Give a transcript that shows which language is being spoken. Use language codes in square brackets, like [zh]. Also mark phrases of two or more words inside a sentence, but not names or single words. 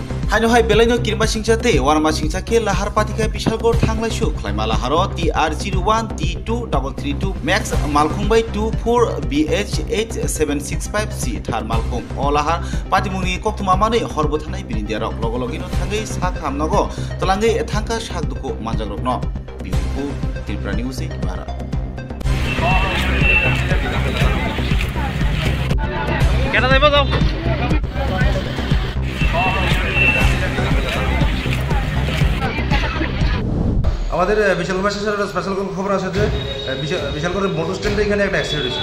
[trp] Haino hai belaino kirma singchate warma singchake lahar patika Bishalgor thanglaisu khlaima laharo TR01 T2332 Max Malkhung by 24 BH8765C thar Malkhung o lahar patimuni koktuma mane horbo thanai birindia rok logologino thangai sak hamnago talangai thangka sakduko manjagrokno biuku Tripura News Bara [bn] কেন যাইব যাও আমাদের বিশালগড় স্টেশনের স্পেশাল খবর আছে যে বিশালগড়ের [en] motor stand [bn] এখানে একটা অ্যাক্সিডেন্ট হয়েছে।